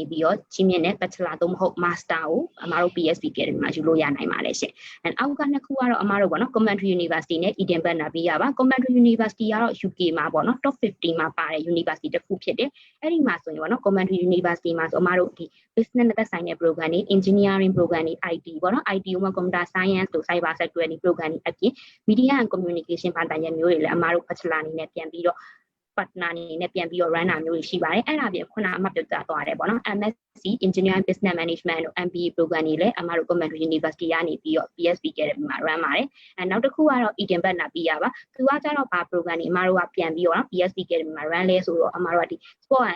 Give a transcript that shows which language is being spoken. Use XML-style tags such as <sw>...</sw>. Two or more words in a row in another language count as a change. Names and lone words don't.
<my>ပြီးတော့ချင်းမြင့်တဲ့ bachelor သို့မဟုတ် master ကိုအမတို့ PSB Academy မှာယူလို့ရနိုင်ပါတယ်ရှင်အောက်ကနှစ်ခုကတော့အမတို့ပေါ့နော် Coventry University နဲ့ Edinburgh ပြီးရပါ Coventry University ကတော့ UK မှာပေါ့နော် top 50 မှာပါတဲ့ university တစ်ခုဖြစ်တယ်အဲ့ဒီမှာဆိုရင်ပေါ့နော် Coventry University မှာဆိုအမတို့ဒီ business နဲ့သက်ဆိုင်တဲ့ program တွေ</my> <en>engineering program</en> <my>တွေ IT ပေါ့နော် IT မှာ</my> <en>computer science</en> <my>တို့</my> <en>cyber security program</en> <my>တွေအပြင်</my> <en>media and communication</en> <my>ဘာသာရပ်မျိုးတွေလည်းအမတို့ bachelor အနေနဲ့ပြန်ပြီးတော့partner အနေနဲ့ပြန်ပြီးတော့ run တာမျိုးတွေရှိပါတယ်အဲ့ဒါပြင်ခုနအမှပြောကြားသွားတယ်ပေါ့နော်</my> <en>MSc Engineering Business Management</en> <my>တို့</my> <en>MBA program</en> <my>တွေလည်းအမတို့ Coventry University ကနေပြီးတော့ PSB Academy မှာ run ပါတယ်နောက်တစ်ခုကတော့ Edinburgh ပြီးရပါသူကကျတော့ဘာ program တွေအမတို့ကပြန်ပြီးတော့ PSB Academy မှာ run လဲဆိုတော့အမတို့ကဒီ</my> <en>Sport and</en>